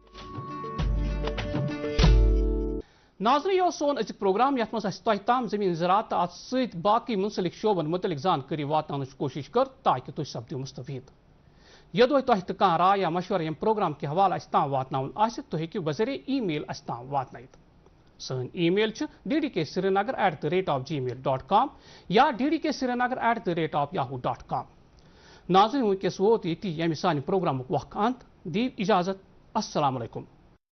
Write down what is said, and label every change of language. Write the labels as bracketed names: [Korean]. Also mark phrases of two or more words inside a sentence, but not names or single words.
[Kashmiri] ناظرین یہ سون أزیُک پروگرام یتھ منٛز اَسہِ تۄہہِ تام زٔمیٖن زراعت تہٕ اَتھ سۭتۍ باقٕے مُنسلک شعبن مُتعلق زانکٲری واتناونٕچ کوٗشِش کٔر تاکہِ تُہۍ سپدِو مُستفیٖد یوٚدوے تۄہہِ تہِ کانٛہہ راے یا مشورٕ ییٚمہِ پروگرام کہِ حوالہٕ اَسہِ تام واتناوُن آسہِ تُہۍ ہیٚکِو بذریعہ ای میل اَسہِ تام واتنٲیِتھ سٲنۍ ای میل چھِ ddksrinagar@gmail.com یا ddksrinagar@yahoo.com ناظرین وٕنکٮ۪س ووت ییٚتی ییٚمہِ سانہِ پروگرامُک وقت انت دِیِو اِجازت السلام علیکم